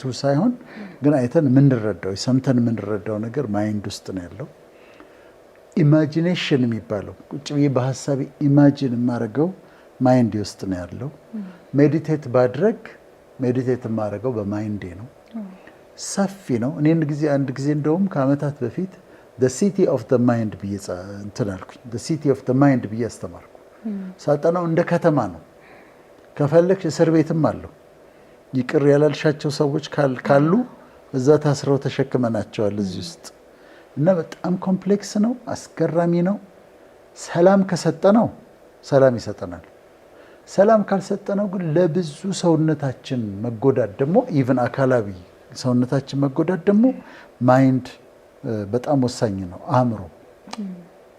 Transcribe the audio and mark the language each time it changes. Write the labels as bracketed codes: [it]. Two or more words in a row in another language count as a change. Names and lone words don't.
[am] ሳይሆን ግን አይተን የምንረዳው ሰምተን የምንረዳው ነገር ማይንድ ውስጥ ነው ያለው። ኢማጂኔሽን የሚባለው ቁጭ ብዬ በሀሳቤ ኢማጂን የማደርገው ማይንድ ውስጥ ነው ያለው። ሜዲቴት ባድረግ ሜዲቴት የማደርገው በማይንዴ ነው። ሰፊ ነው። እኔ አንድ ጊዜ እንደውም ከዓመታት በፊት [en] the city of the mind [am] ብዬ እንትን አልኩኝ። [en] the city of the mind [am] ብዬ አስተማርኩ። ሳጠናው እንደ ከተማ ነው። ከፈለግሽ እስር ቤትም አለው። ይቅር ያላልሻቸው ሰዎች ካሉ እዛ ታስረው ተሸክመናቸዋል እዚህ ውስጥ እና በጣም ኮምፕሌክስ ነው፣ አስገራሚ ነው። ሰላም ከሰጠነው ሰላም ይሰጠናል። ሰላም ካልሰጠነው ግን ለብዙ ሰውነታችን መጎዳት ደግሞ ኢቭን አካላዊ ሰውነታችን መጎዳት ደግሞ ማይንድ በጣም ወሳኝ ነው። አእምሮ